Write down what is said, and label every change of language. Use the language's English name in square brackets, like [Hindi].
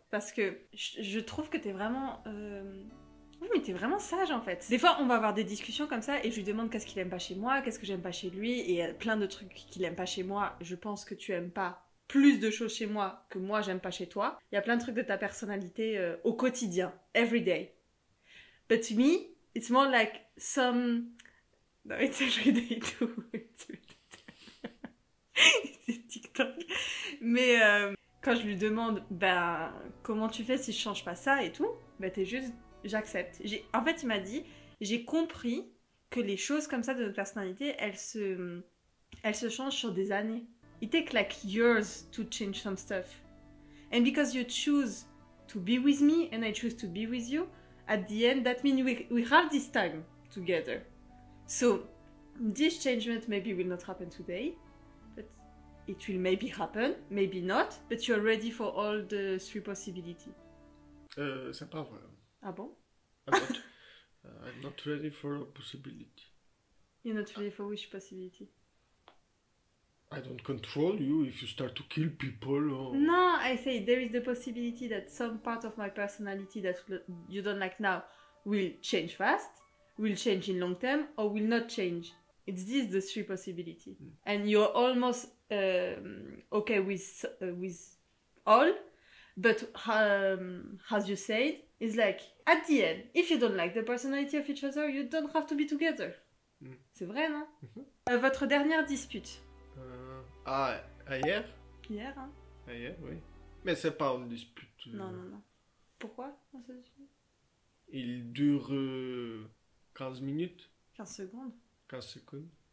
[French] Parce que je trouve que t'es vraiment... Oui, mais t'es vraiment sage, en fait. Des fois, on va avoir des discussions comme ça, et je lui demande qu'est-ce qu'il aime pas chez moi, qu'est-ce que j'aime pas chez lui, et il y a plein de trucs qu'il aime pas chez moi. Je pense que tu aimes pas plus de choses chez moi que moi, j'aime pas chez toi. Il y a plein de trucs de ta personnalité au quotidien, [English] every day. But to me, it's more like some... No, it's everyday too. [French] C'est TikTok. Mais quand je lui demande, ben, comment tu fais si je change pas ça et tout, ben, t'es juste, j'accepte. En fait, il m'a dit, j'ai compris que les choses comme ça de notre personnalité, elles se changent sur des années. [English] It takes like years to change some stuff. And because you choose to be with me and I choose to be with you, at the end, that means we have this time together. So, this changement maybe will not happen today, but it will maybe happen, maybe not, but you're ready for all the 3 possibilities. [French] C'est pas vrai. Ah bon? [English] I'm not ready for a possibility. You're not ready for which possibility? I don't control you if you start to kill people. Or... No, I say there is the possibility that some part of my personality that you don't like now will change fast, will change in long term, or will not change. It's this the 3 possibility, and you're almost okay with all, but as you said, it's like at the end, if you don't like the personality of each other, you don't have to be together. [French] C'est vrai, non? Votre dernière dispute. Hier? Hier, hein? Hier, oui. Mais c'est pas une dispute. Non. Pourquoi on se dispute? Il dure 15 minutes. 15 secondes. 15 secondes.